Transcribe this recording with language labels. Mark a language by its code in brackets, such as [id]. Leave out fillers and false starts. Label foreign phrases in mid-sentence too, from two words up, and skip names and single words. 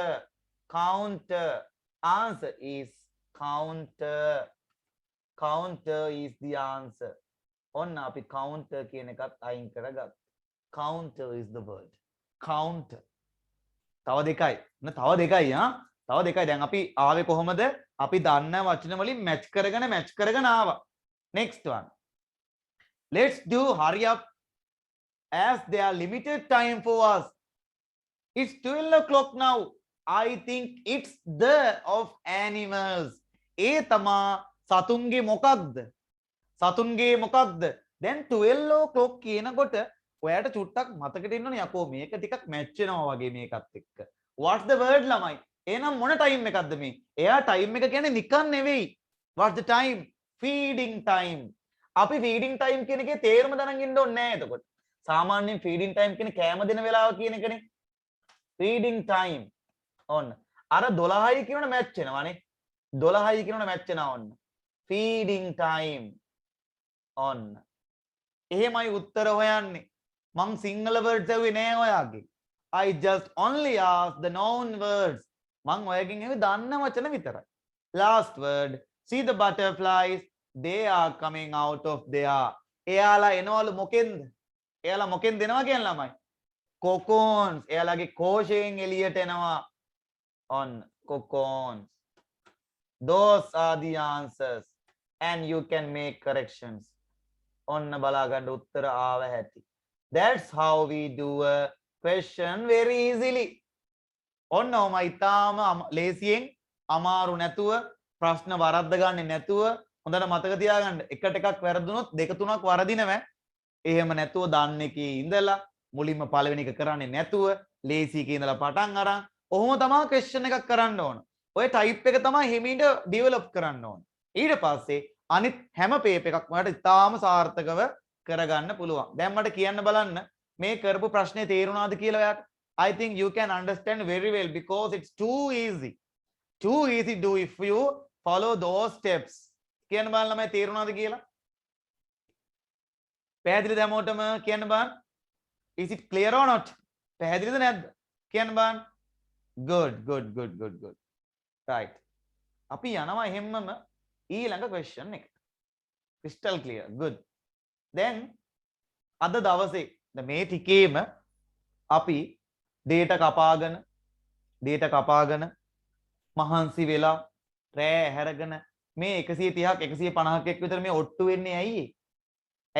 [en] counter. Answer is counter. counter is the answer. [si] ඔන්න අපි counter කියන එකත් අයින් කරගත්තා. [en] counter is the word. counter. [si] තව දෙකයි. න තව දෙකයි ආ. තව දෙකයි. දැන් අපි ආවේ කොහොමද? අපි දන්න වචන වලින් මැච් කරගෙන ආවා. [en] Next one. Let's do hurry up as there are limited time for us. It's 12 o'clock now. I think it's the of animals. [si] ඒ තමා සතුන්ගේ මොකක්ද? සතුන්ගේ මොකක්ද? දැන් 12 o'clock කියනකොට ඔයාට චුට්ටක් මතකෙට ඉන්නවනේ යකෝ මේක ටිකක් මැච් වෙනවා වගේ මේකත් එක්ක. [en] What's the word [si] ළමයි? එහෙනම් මොන ටයිම් එකක්ද මේ? එයා ටයිම් එක කියන්නේ නිකන් නෙවෙයි. [en] What's the time? Feeding time. [si] අපි [en] feeding time [si] කියන එකේ තේරුම දැනගෙන ඉන්න ඕනේ නෑ එතකොට. සාමාන්‍යයෙන් [en] feeding time [si] කියන්නේ කෑම දෙන වෙලාව කියන එකනේ. [en] feeding time. [si] ඔන්න. අර 12යි කියනවනේ මැච් වෙනවානේ. 12යි කියනවනේ මැච් වෙනවා ඔන්න. [en] feeding time. [si] ඔන්න. එහෙමයි උත්තර හොයන්නේ. මං සිංහල words ඇහුවේ නෑ ඔයාගේ. [en] I just only asked the known words. [si] මං ඔයගෙන් ඇහුවේ දන්න වචන විතරයි. [en] Last word. See the butterflies. They are coming out of there. [si] එයාලා එනවලු මොකෙන්ද? එයාලා මොකෙන්ද එනවා කියන ළමයි? cocoons. එයාලාගේ කෝෂයෙන් එළියට එනවා. [en] on cocoons. Those are the answers. And you can make corrections. [si] ඔන්න බලා ගන්න උත්තර ආව හැටි. [en] That's how we do a question very easily. [si] ඔන්න ඔම ඉතාලම ලේසියෙන් අමාරු නැතුව ප්‍රශ්න වරද්ද ගන්න නැතුව හොඳට මතක තියාගන්න. එකට එකක් වැරදුනොත් දෙක තුනක් වරදිනවා. එහෙම නැතුව දන්න එකේ ඉඳලා මුලින්ම පළවෙනි එක කරන්නේ නැතුව ලේසි එකේ ඉඳලා පටන් අරන් ඔහොම තමයි question එකක් කරන්න ඕන. ඔය type එක තමයි හිමීට develop කරන්න ඕන. ඊට පස්සේ අනිත් හැම පේපර් එකක්ම වලට ඉතාලම සාර්ථකව කරගන්න පුළුවන්. දැන් මට කියන්න බලන්න මේ කරපු ප්‍රශ්නේ තේරුණාද කියලා ඔයාට? [en] I think you can understand very well because it's too easy. Too easy to do if you follow those steps. [si] කියන්න බලන්න මම තේරුණාද කියලා? පැහැදිලිද හැමෝටම? කියන්න බලන්න. [en] Is it clear or not? [si] පැහැදිලිද නැද්ද? කියන්න බලන්න. [en] Good. Right. [si] අපි යනවා එහෙම්මම ඊළඟ question එකට. [en] crystal clear. Good. [si] දැන් අද දවසේ මේ ටිකේම අපි data කපාගෙන මහන්සි වෙලා රෑ හැරගෙන මේ 130ක් 150ක් එක් විතර මේ ඔට්ටු වෙන්නේ ඇයි?